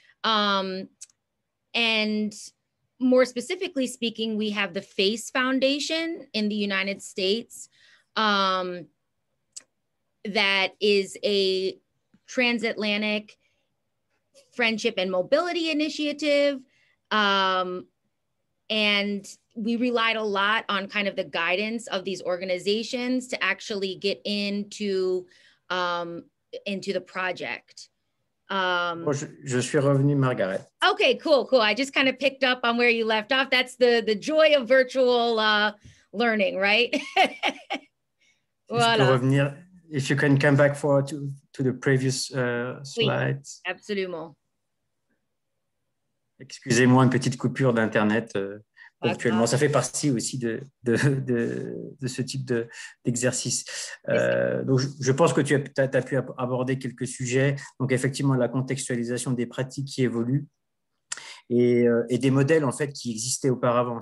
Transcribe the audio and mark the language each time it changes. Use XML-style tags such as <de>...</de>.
<en>And more specifically speaking, we have the FACE Foundation in the United States that is a transatlantic friendship and mobility initiative. And we relied a lot on kind of the guidance of these organizations to actually get into the project.</en> <fr>Je suis revenu, Margaret.</fr> <en>Okay, cool. I just kind of picked up on where you left off. That's the joy of virtual learning, right?</en> <fr>Voilà. Je peux revenir.</fr> <en>If you can come back to the previous slides.</en> <fr>Oui, absolument. Excusez-moi, une petite coupure d'Internet ponctuellement. Ça fait partie aussi de ce type d'exercice. Donc, je pense que tu as pu aborder quelques sujets. Donc, effectivement, la contextualisation des pratiques qui évoluent et des modèles, en fait, qui existaient auparavant.</fr>